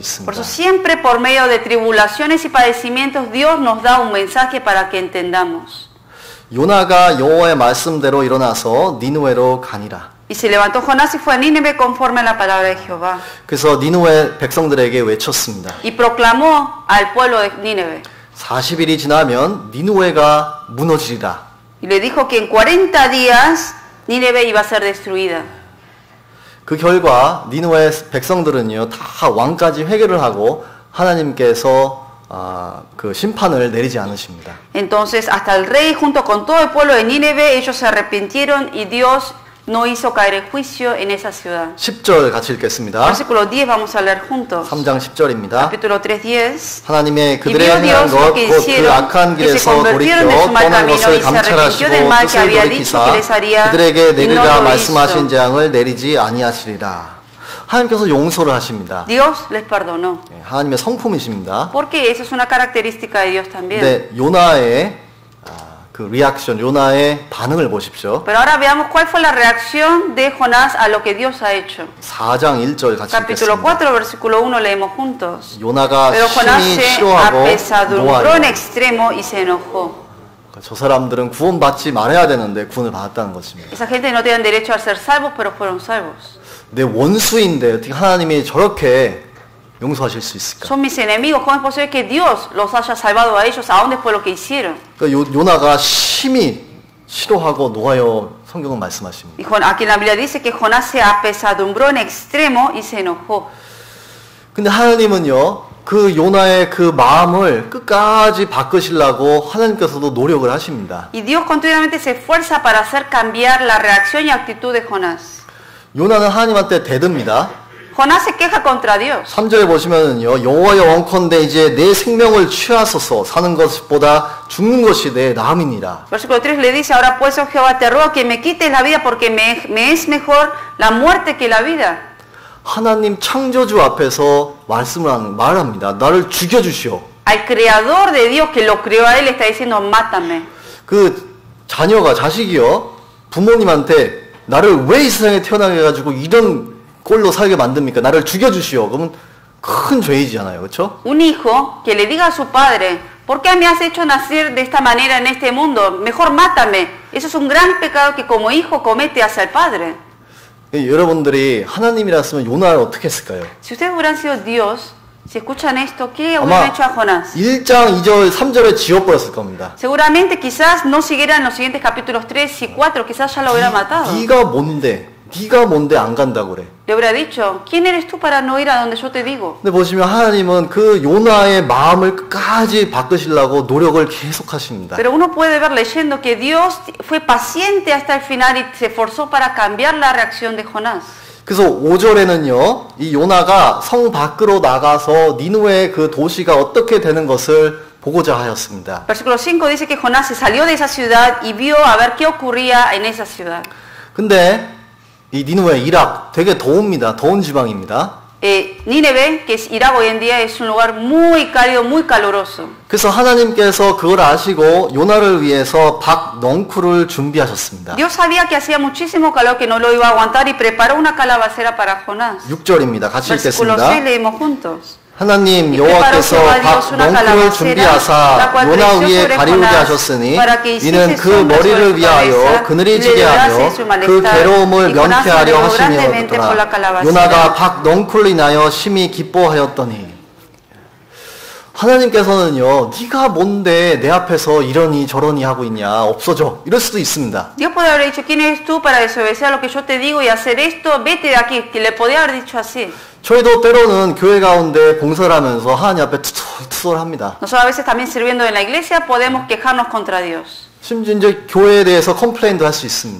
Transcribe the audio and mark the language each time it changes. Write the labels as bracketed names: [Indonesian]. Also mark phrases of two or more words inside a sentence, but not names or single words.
[Spanish] Por [Korean] 있습니다. [Spanish] eso siempre por medio de tribulaciones y padecimientos Dios nos da un mensaje para que entendamos. [Korean] 요나가 여호와의 말씀대로 일어나서 니누에로 가니라. [Spanish] Y se levantó Jonás y fue a Nínive conforme a la palabra de Jehová. [Korean] 그래서 니누에 백성들에게 외쳤습니다. [Spanish] Y proclamó al pueblo de Nínive. [Korean] 40일이 지나면 니누에가 무너지리라. [Spanish] Y le dijo que en 40 días Nínive iba a ser destruida. [Korean] 그 결과 니누의 백성들은요, 다 왕까지 회개를 하고 하나님께서 그 심판을 내리지 않으십니다. [Spanish] Entonces hasta el rey junto con todo el pueblo de Nínive ellos se arrepintieron y Dios no hizo caer el juicio en esa ciudad. [Korean] 10절 같이 읽겠습니다. [Spanish] Versículo 10 vamos a leer juntos. [Korean] 3장 10절입니다. [Spanish] Capítulo 3, 10. [Korean] 하나님의 [Spanish] Y [Korean] 그들의 [Spanish] vio [Korean] 행한 [Spanish] Dios lo [Korean] 것, [Spanish] que [Korean] 곧 그 [Spanish] hicieron, [Korean] 악한 [Spanish] que se [Korean] 길에서 [Spanish] convirtieron [Korean] 돌이켜 [Spanish] de su mal [Korean] 떠난 [Spanish] camino [Korean] 것을 [Spanish] y se arrepintió [Korean] 감찰하시고 [Spanish] del mal que [Korean] 뜻을 [Spanish] había dicho que les [Korean] 돌이키사 [Spanish] haría [Korean] 그들에게 [Spanish] y no [Korean] 내리라 [Spanish] lo [Korean] 말씀하신 [Spanish] hizo. [Korean] 재앙을 내리지 아니하시리라. 하나님께서 용서를 하십니다. [Spanish] Dios les perdonó. [Korean] 하나님의 성품이십니다. [Spanish] Porque eso es una característica de Dios también. [Korean] 근데 요나의 그 리액션, 요나의 반응을 보십시오. [Spanish] Pero ahora veamos cuál fue la reacción de Jonás a lo que Dios ha hecho. [Korean] 4장 1절 같이 [Spanish] Capítulo [Korean] 읽겠습니다. [Spanish] 4, versículo 1, leemos juntos. [Korean] 요나가 [Spanish] Pero Jonás [Korean] 심히 [Spanish] se [Korean] 싫어하고 [Spanish] apesadumbró en [Korean] 노하여. [Spanish] extremo y se enojó. [Korean] 저 사람들은 구원받지 말아야 되는데 구원을 받았다는 것입니다. [Spanish] Esa gente no tenían derecho a ser salvos, pero fueron salvos. [Korean] 내 원수인데 어떻게 하나님이 저렇게 용서하실 수 있을까? [Spanish] Son mis enemigos. ¿Cómo es posible que Dios los haya salvado a ellos aún después de lo que hicieron? [Korean] 그러니까 요나가 심히 싫어하고 노하여 성경은 말씀하십니다. [Spanish] Y aquí en la Biblia dice que Jonás se apesadumbró en extremo y se enojó. [Korean] 근데 하나님은요, 그 요나의 그 마음을 끝까지 바꾸시려고 하나님께서도 노력을 하십니다. [Spanish] Y Dios continuamente se esfuerza para hacer cambiar la reacción y actitud de Jonás. [Korean] 요나는 하나님한테 대듭니다. [Spanish] Jonás se queja contra Dios. [Korean] 3절에 보시면은요, 여호와여 원컨대 이제 내 생명을 취하소서 사는 것보다 죽는 것이 내 나음이니라. [Spanish] Versículo 3 le dice, ahora pues, oh Jehová, te ruego que me quites la vida porque me es mejor la muerte que la vida. [Korean] 하나님 창조주 앞에서 말합니다. 나를 죽여주시오. [Spanish] Al creador de Dios que lo creó a él está diciendo, mátame. [Korean] 그 자식이요, 부모님한테 나를 왜 이 세상에 태어나게 해가지고 이런 꼴로 살게 만듭니까? 나를 죽여주시오. 그러면 큰 죄이잖아요. 그렇죠? [Spanish] Un hijo que le diga a su padre, ¿por qué me has hecho nacer de esta manera en este mundo? Mejor mátame. Eso es un gran pecado que como hijo comete hacia el padre. [Korean] 여러분들이 하나님이랐으면 요나를 어떻게 했을까요? [Spanish] Si ustedes hubieran sido Dios, si escuchan esto, ¿qué hubieran hecho a Jonás? [Korean] 1장 2절 3절에 지워버렸을 겁니다. [Spanish] Seguramente quizás no siguieran los siguientes capítulos 3 y 4, quizás ya lo hubieran matado. [Korean] 네가 뭔데 안 간다고 그래. [Spanish] Le hubiera dicho, ¿quién eres tú para no ir a donde yo te digo? [Korean] 근데 보시면 하나님은 그 요나의 마음을 끝까지 바꾸시려고 노력을 계속하십니다. [Spanish] Pero uno puede ver leyendo que Dios fue paciente hasta el final y se esforzó para cambiar la reacción de Jonás. [Korean] 그래서 5절에는요, 이 요나가 성 밖으로 나가서 니누의 그 도시가 어떻게 되는 것을 보고자 하였습니다. [Spanish] Versículo 5 dice que Jonás se salió de esa ciudad y vio a ver qué ocurría en esa ciudad. [Korean] 근데 이 니누의 이락 되게 더웁니다. 더운 지방입니다. [Spanish] Nínive, que es Irak hoy en día, es un lugar muy cálido, muy caluroso. [Korean] 그래서 하나님께서 그걸 아시고 요나를 위해서 박 넝쿨을 준비하셨습니다. [Spanish] Dios sabía que hacía muchísimo calor, que no lo iba a aguantar y preparó una calabacera para Jonás. [Korean] 6절입니다. 같이 [Spanish] Versículo [Korean] 읽겠습니다. [Spanish] 6 leímos juntos. [Korean] 하나님 여호와께서 박 넝쿨을 준비하사 요나 위에 가리우게 하셨으니 이는 그 머리를 위하여 그늘이 지게 하며 그 괴로움을 면케하려 하심이었더라. 요나가 박 넝쿨로 인하여 심히 기뻐하였더니. 하나님께서는요, 네가 뭔데 내 앞에서 이러니 저러니 하고 있냐, 없어져, 이럴 수도 있습니다. [Spanish] Dios puede haber dicho, ¿quién eres tú para desobedecer a lo que yo te digo y hacer esto? Vete de aquí, que le podía haber dicho así. [Korean] 저희도 때로는 교회 가운데 봉사를 하면서 하나님 앞에 투덜투덜합니다. [Spanish] Nosotros a veces también sirviendo en la iglesia podemos quejarnos contra Dios. [Korean] 심지어 이제 교회에 대해서 컴플레인도 할 수 있습니다.